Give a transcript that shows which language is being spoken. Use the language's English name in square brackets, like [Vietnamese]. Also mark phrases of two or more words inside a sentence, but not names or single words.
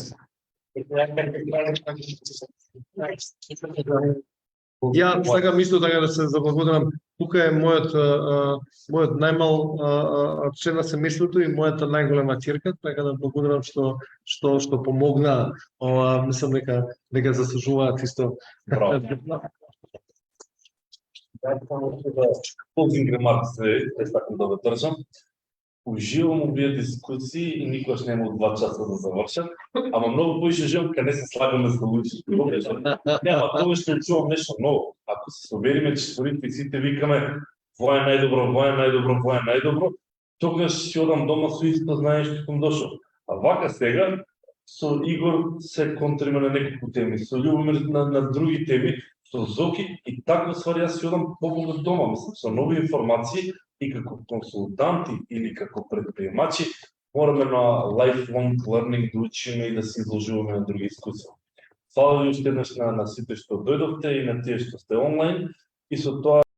[Macedonian] Ја сакам исто така да се заблагодарам. Тука е мојот најмал член на семејството и мојата најголема ќерка, така да благодарам што помогна. Мислам дека заслужуваат исто. [English] Closing remarks [Macedonian] сакам да одржам. Уживам овие дискусии и никогаш нема 2 часа да завршат, ама многу повеќе уживам кога не се слагаме за луѓе. Нема, тоа што чувам нешто ново. Ако се собериме четворите и сите викаме вој е најдобро, вој е најдобро, вој е најдобро, тогаш ќе одам дома со исто знаење што сум дошол. А вака сега со Игор се контриме на неколку теми, со Љубомир на други теми, со Зоки и така ствари јас ќе одам побогат дома, мислам, со нови информации. И како консултанти или како предприемачи мораме на [English] lifelong learning [Macedonian] да учиме и да се изложуваме на други искуства. Фала ви уште еднаш на сите што дојдовте и на тие што сте онлайн и со тоа